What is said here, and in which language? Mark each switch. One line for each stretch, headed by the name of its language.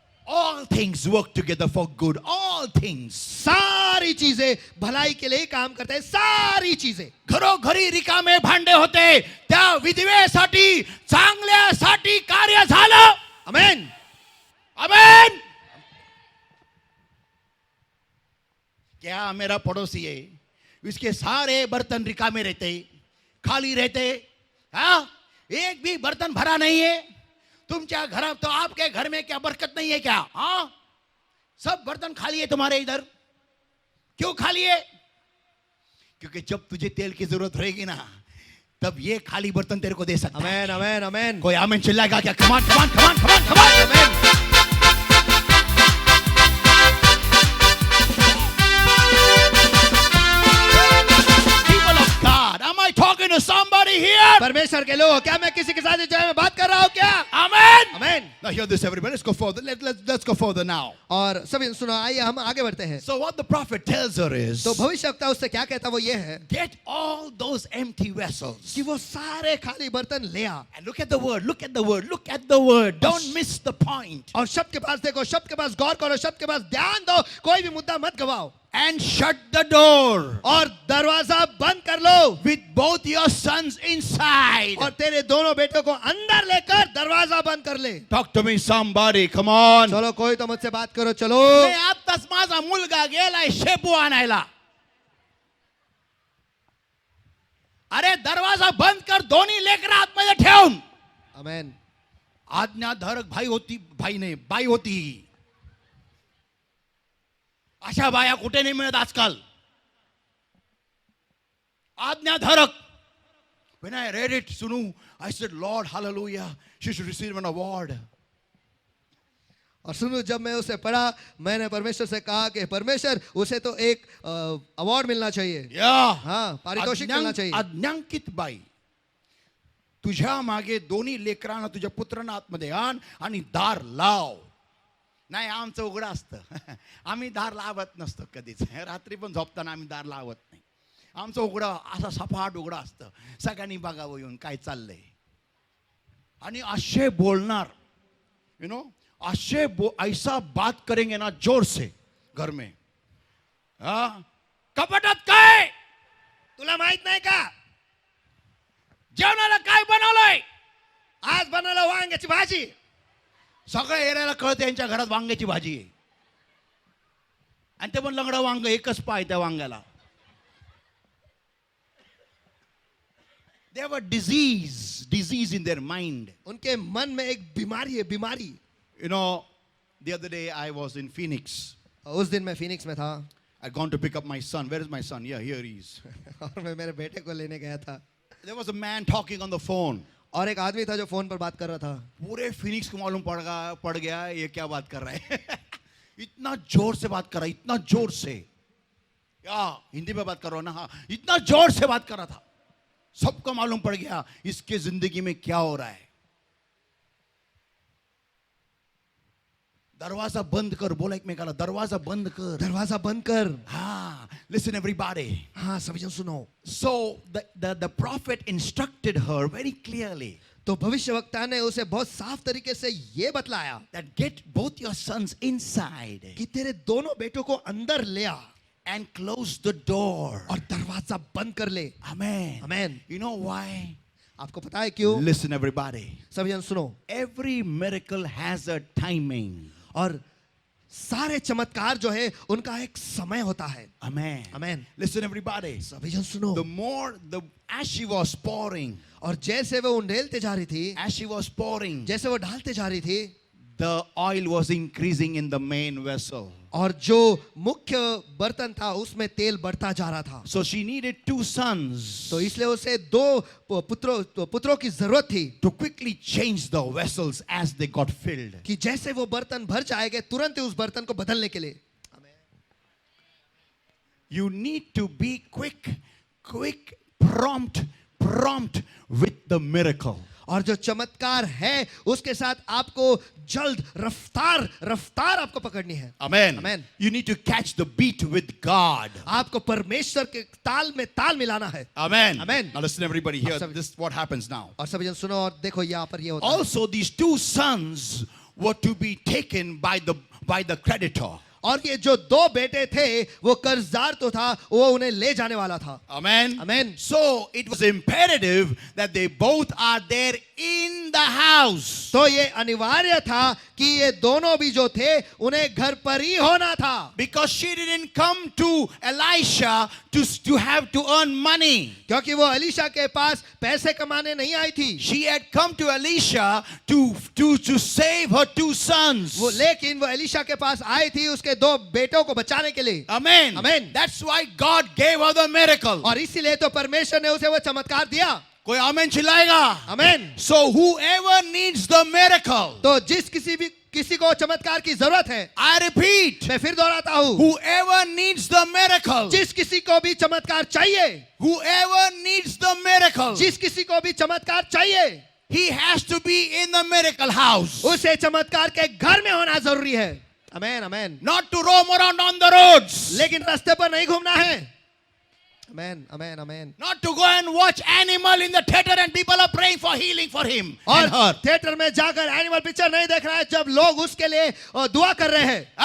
English: All things work together for good. All things.
Hindi: सारी चीजें भलाई के लिए काम करते हैं. सारी चीजें.
Marathi: घरोघरी रिकामे भांडे होते, त्या विधवेसाठी चांगल्यासाठी कार्य झालं.
English: Amen.
Hindi: आमेन. क्या मेरा पड़ोसी है, इसके सारे बर्तन रिकामे रहते, खाली रहते, हाँ, एक भी बर्तन भरा नहीं है.
Marathi: तुमच्या घरात
Hindi: तो आपके घर में क्या बरकत नहीं है क्या? हाँ, सब बर्तन खाली है तुम्हारे इधर. क्यों खाली है? क्योंकि जब तुझे तेल की जरूरत रहेगी ना, तब ये खाली बर्तन तेरे को दे सकता है.
English: Amen. Amen. Amen.
Hindi: कोई आमेन चिल्लाएगा क्या? कमान कमान कमान कमान कमान.
English: Amen. People of God, am I talking to somebody here?
Hindi: परमेश्वर करके लो। क्या मैं किसी के साथ जो है मैं बात कर रहा हूँ क्या?
English: Amen.
Hindi: Amen.
English: Now hear this, everybody. Let's go further. Let's go further now.
Hindi: और सभी सुनो, आइए हम आगे बढ़ते हैं।
English: So what the prophet tells her is,
Hindi: तो भविष्यवक्ता उससे क्या कहता वो ये है
English: get all those empty vessels.
Hindi: कि वो सारे खाली बर्तन ले आ।
English: And look at the word. Look at the word. Look at the word. Don't miss the point.
Hindi: और शब्द के पास देखो, शब्द के पास गौर करो, शब्द के पास ध्यान दो, कोई भी मुद्दा मत गवाओ।
English: And shut the door
Hindi: और दरवाजा बंद कर लो
English: with both your sons inside.
Hindi: और तेरे दोनों बेटों को अंदर लेकर दरवाजा बंद कर ले।
English: Talk to me, somebody. Come on.
Hindi: चलो कोई तो मुझसे बात करो, चलो।
Marathi: मी आत्ताच माझा मुलगा गेलाय शेपू आणायला. अरे दरवाजा बंद कर, दोन्ही लेकरं आतमध्ये ठेवून. आमेन। आज्ञाधारक भाई नाही बाई होती. अशा बाया कुठे नाही मिळत आजकाल. आज्ञाधारक.
English: When I read it, Sunu, I said, Lord, hallelujah, she should receive an award.
Hindi: और सुनो, जब मैं उसे पढ़ा, मैंने परमेश्वर से कहा कि परमेश्वर उसे तो एक अवार्ड मिलना चाहिए।
English: Yeah.
Hindi: हाँ, पारितोषिक मिलना चाहिए।
Marathi: अज्ञांकित बाई, तुझ्या मागे दोन्ही लेकरांना तुझ्या पुत्रांना आतमध्ये आण आणि दार लाव. नाही आमचं उघडं असतं. आम्ही दार लावत नसतो कधीच. रात्री पण झोपताना आम्ही दार लावत नाही. आमचं उघडं असं सपाट उघडं असतं. सगळ्यांनी बघावं येऊन काय चाललंय. आणि असे बोलणार,
English: you know,
Marathi: असे
Hindi: ऐसा बात करेंगे ना जोर से घर में.
Marathi: हाँ, कपाटात काय तुला माहित नाही का जेवणाला काय बनवलंय? आज बनवलं वांग्याची भाजी. सगळ्या एरियाला कळतं यांच्या घरात वांग्याची भाजी आहे. आणि ते पण लंगडं वांग, एकच पाय त्या वांग्याला.
English: They have a disease in their mind.
Hindi: उनके मन में एक बीमारी है, बीमारी.
English: You know, the other day I was in Phoenix.
Hindi: उस दिन मैं फिनिक्स में था.
English: I'd gone to pick up my son. Where is my son? Yeah, here he is.
Hindi: और मैं मेरे बेटे को लेने गया था.
English: There was a man talking on the phone.
Hindi: और एक आदमी था जो फोन पर बात कर रहा था. पूरे फिनिक्स को मालूम पड़ गया ये क्या बात कर रहा है. इतना जोर से बात कर रहा है, इतना जोर से. या हिंदी में बात कर रहा हूं ना. हाँ, इतना जोर से बात कर रहा था. सबको मालूम पड़ गया इसके जिंदगी में क्या हो रहा है.
Marathi: दरवाजा बंद कर, बोला एकमेकाला, दरवाजा बंद कर. दरवाजा बंद कर.
English: हाँ, listen everybody.
Hindi: हाँ, सभी जन सुनो.
English: So the prophet instructed her very clearly.
Hindi: तो भविष्यवक्ता ने उसे बहुत साफ तरीके से ये बतलाया
English: That get both your sons inside
Hindi: कि तेरे दोनों बेटों को अंदर ले आ
English: and close the door.
Hindi: और दरवाजा बंद कर ले.
English: Amen. Amen. You know why?
Hindi: आपको पता है क्यों?
English: Listen everybody.
Hindi: सभी जन सुनो.
English: Every miracle has a timing.
Hindi: और सारे चमत्कार जो है उनका एक समय होता है.
English: Amen. Amen. Listen everybody.
Hindi: सभी जन सुनो.
English: As she was pouring,
Hindi: और जैसे वो उंडेलते जा रही थी,
English: as she was pouring,
Hindi: जैसे वो डालते जा रही थी,
English: the oil was increasing in the main vessel.
Hindi: और जो मुख्य बर्तन था उसमें तेल बढ़ता जा रहा था.
English: So she needed two sons
Hindi: तो इसलिए उसे दो पुत्रों की जरूरत थी
English: to quickly change the vessels as they got filled.
Hindi: कि जैसे वो बर्तन भर जाएंगे तुरंत ही उस बर्तन को बदलने के लिए.
English: You need to be quick, prompt with the miracle.
Hindi: और जो चमत्कार है उसके साथ आपको जल्द रफ्तार आपको पकड़नी है.
English: Amen. Amen. You need to catch the beat with God.
Hindi: आपको परमेश्वर के ताल में ताल मिलाना है.
English: Amen. Amen. Now listen everybody here. Awesome. This is what happens now.
Hindi: और सभी जन सुनो और देखो यहाँ पर ये होता है.
English: Also these two sons were to be taken by the creditor.
Hindi: और ये जो दो बेटे थे वो कर्जदार तो था, वो उन्हें ले जाने वाला था.
English: Amen. Amen. So it was imperative that they both are there in the house.
Hindi: तो ये अनिवार्य था कि ये दोनों भी जो थे उन्हें घर पर ही होना था.
English: Because she didn't come to Elisha to have to earn money.
Hindi: क्योंकि वो एलीशा के पास पैसे कमाने नहीं आई थी.
English: She had come to Elisha to save her two sons.
Hindi: लेकिन वो एलीशा के पास आई थी उसके दो बेटों को बचाने के लिए.
English: Amen. Amen. That's why God gave her the miracle.
Hindi: और इसीलिए तो परमेश्वर ने उसे वो चमत्कार दिया. कोई आमेन चिल्लाएगा?
English: Amen. So whoever needs the miracle,
Hindi: तो जिस किसी भी किसी को चमत्कार की जरूरत है,
English: I repeat,
Hindi: मैं फिर दोहराता हूं,
English: whoever needs the miracle,
Hindi: जिस किसी को भी चमत्कार चाहिए,
English: whoever needs the miracle,
Hindi: जिस किसी को भी चमत्कार चाहिए,
English: he has to be in the miracle house.
Hindi: उसे चमत्कार के घर में होना जरूरी है. आमेन आमेन.
English: Not to roam around on the roads.
Hindi: लेकिन रास्ते पर नहीं घूमना है. आमेन आमेन आमेन.
English: Not to go and watch animal in the theater and people are praying for healing for him and
Hindi: और
English: her.
Hindi: थिएटर में जाकर एनिमल पिक्चर नहीं देखना है जब लोग उसके लिए दुआ कर रहे हैं.